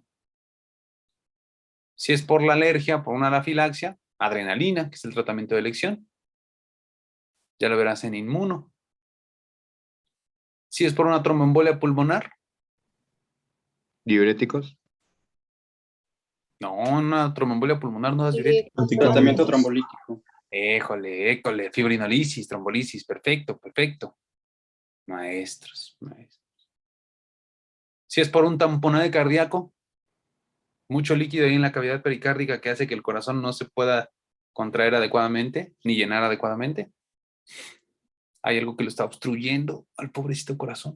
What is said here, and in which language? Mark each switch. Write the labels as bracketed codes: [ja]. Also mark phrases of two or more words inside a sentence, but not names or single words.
[es] Si es por la alergia, por una anafilaxia, adrenalina, que es el tratamiento de elección. Ya lo verás en inmuno. Si es por una tromboembolia pulmonar. Diuréticos. No, una tromboembolia pulmonar no das diurético. Tratamiento trombolítico. Éjole, fibrinolisis, trombolisis, perfecto, perfecto. Maestros. Si es por un tamponaje cardíaco, mucho líquido ahí en la cavidad pericárdica que hace que el corazón no se pueda contraer adecuadamente, ni llenar adecuadamente. Hay algo que lo está obstruyendo al pobrecito corazón.